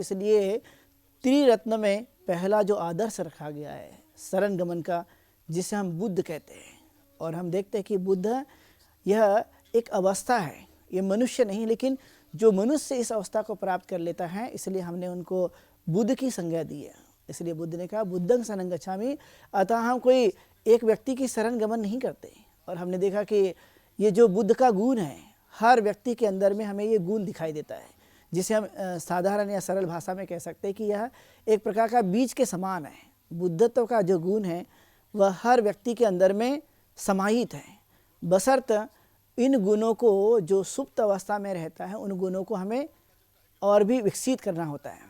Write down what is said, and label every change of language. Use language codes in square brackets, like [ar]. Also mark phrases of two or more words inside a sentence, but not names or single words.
[hi] इसलिए त्रिरत्न में पहला जो आदर्श रखा गया है शरण गमन का, जिसे हम बुद्ध कहते हैं। और हम देखते हैं कि बुद्ध यह एक अवस्था है, ये मनुष्य नहीं, लेकिन जो मनुष्य इस अवस्था को प्राप्त कर लेता है, इसलिए हमने उनको बुद्ध की संज्ञा दी है। इसलिए बुद्ध ने कहा [pi] बुद्धं शरणं गच्छामि। [hi] अतः हम कोई एक व्यक्ति की शरण गमन नहीं करते। और हमने देखा कि ये जो बुद्ध का गुण है, हर व्यक्ति के अंदर में हमें ये गुण दिखाई देता है, जिसे हम साधारण या सरल भाषा में कह सकते हैं कि यह एक प्रकार का बीज के समान है। बुद्धत्व का जो गुण है वह हर व्यक्ति के अंदर में समाहित है, बशर्ते इन गुणों को, जो सुप्त अवस्था में रहता है, उन गुणों को हमें और भी विकसित करना होता है।